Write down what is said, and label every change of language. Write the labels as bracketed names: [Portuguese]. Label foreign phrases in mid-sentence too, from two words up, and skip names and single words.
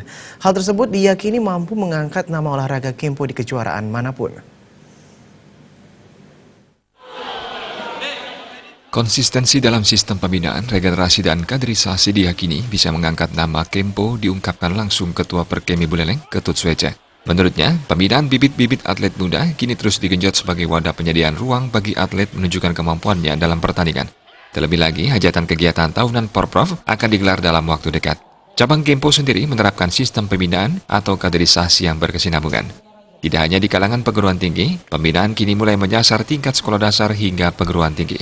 [Indonesian] Hal tersebut diyakini mampu mengangkat nama olahraga Kempo di kejuaraan manapun. Konsistensi dalam sistem pembinaan, regenerasi, dan kaderisasi diyakini bisa mengangkat nama Kempo, diungkapkan langsung Ketua Perkemi Buleleng, Ketut Swece. Menurutnya, pembinaan bibit-bibit atlet muda kini terus digenjot sebagai wadah penyediaan ruang bagi atlet menunjukkan kemampuannya dalam pertandingan. Terlebih lagi, hajatan kegiatan tahunan Porprov akan digelar dalam waktu dekat. Cabang Kempo sendiri menerapkan sistem pembinaan atau kaderisasi yang berkesinambungan. Tidak hanya di kalangan perguruan tinggi, pembinaan kini mulai menyasar tingkat sekolah dasar hingga perguruan tinggi.